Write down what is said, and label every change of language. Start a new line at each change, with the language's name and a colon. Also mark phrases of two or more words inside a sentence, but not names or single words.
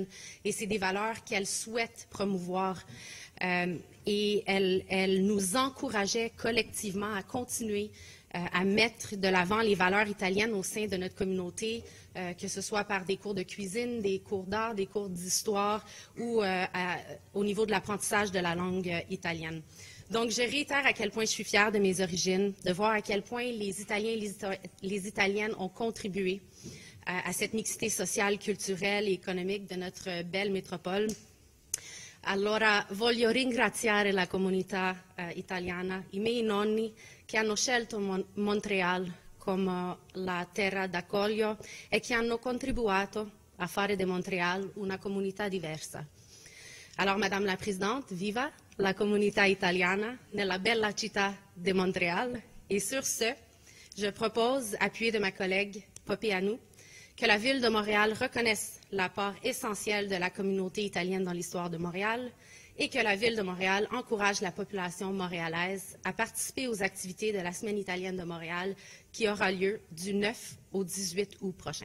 French: Et c'est des valeurs qu'elle souhaite promouvoir. Et elle nous encourageait collectivement à continuer à mettre de l'avant les valeurs italiennes au sein de notre communauté, que ce soit par des cours de cuisine, des cours d'art, des cours d'histoire ou au niveau de l'apprentissage de la langue italienne. Donc, je réitère à quel point je suis fière de mes origines, de voir à quel point les Italiens et les Italiennes ont contribué à cette mixité sociale, culturelle et économique de notre belle métropole.
Italian: Allora, voglio ringraziare la comunità italiana, i miei nonni che hanno scelto Montréal come la terra d'accoglio e che hanno contribuito a fare di Montréal una comunità diversa.
French: Alors, Madame la Présidente,
Italian: viva la comunità italiana nella bella città de Montréal.
French: Et sur ce, je propose, appuyé de ma collègue Popianou, que la Ville de Montréal reconnaisse la part essentielle de la communauté italienne dans l'histoire de Montréal et que la Ville de Montréal encourage la population montréalaise à participer aux activités de la Semaine italienne de Montréal qui aura lieu du 9 au 18 août prochain.